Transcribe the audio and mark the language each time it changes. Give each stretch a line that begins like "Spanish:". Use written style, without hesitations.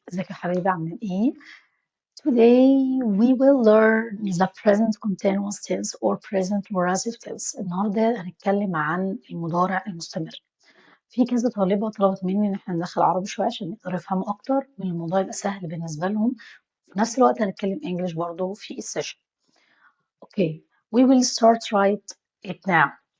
Arabic: ازيك يا حبيبي عاملين ايه؟
English: Today we will learn the present continuous tense or present progressive tense.
Arabic: النهارده هنتكلم عن المضارع المستمر. في كذا طالبة طلبت مني ان احنا ندخل عربي شوية عشان يقدروا يفهموا اكتر والموضوع يبقى سهل بالنسبة لهم. في نفس الوقت هنتكلم انجلش برضه في السيشن.
English: Okay, we will start right it now.